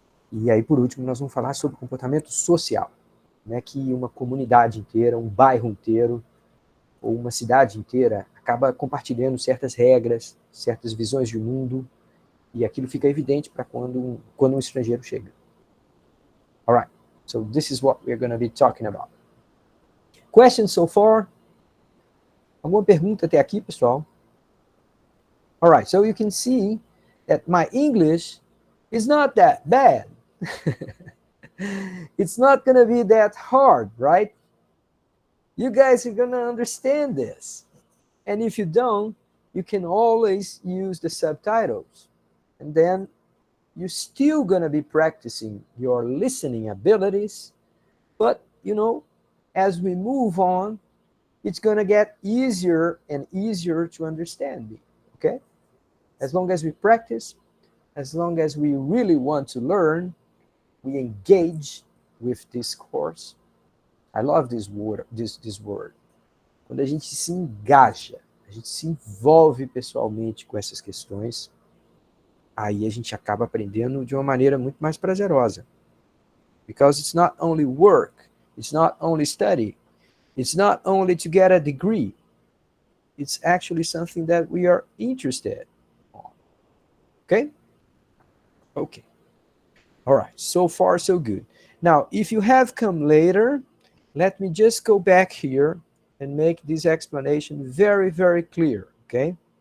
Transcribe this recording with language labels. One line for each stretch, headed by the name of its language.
Portuguese: E aí, por último, nós vamos falar sobre comportamento social, né, que uma comunidade inteira, um bairro inteiro, ou uma cidade inteira acaba compartilhando certas regras, certas visões de mundo, e aquilo fica evidente para quando um estrangeiro chega.
English: All right. So this is what we're going to be talking about. Questions so far?
Portuguese: Alguma pergunta até aqui, pessoal?
English: All right, so you can see that my English is not that bad. It's not going to be that hard, right? You guys are going to understand this. And if you don't, you can always use the subtitles. And then you're still going to be practicing your listening abilities. But, as we move on, it's going to get easier and easier to understand me, okay? As long as we practice, as long as we really want to learn, we engage with this course. I love this word, this word.
Portuguese: Quando a gente se engaja, a gente se envolve pessoalmente com essas questões, aí a gente acaba aprendendo de uma maneira muito mais prazerosa.
English: Because it's not only work, it's not only study, it's not only to get a degree, it's actually something that we are interested in. Okay? Okay. All right, so far so good. Now, if you have come later, let me just go back here and make this explanation very, very clear, okay?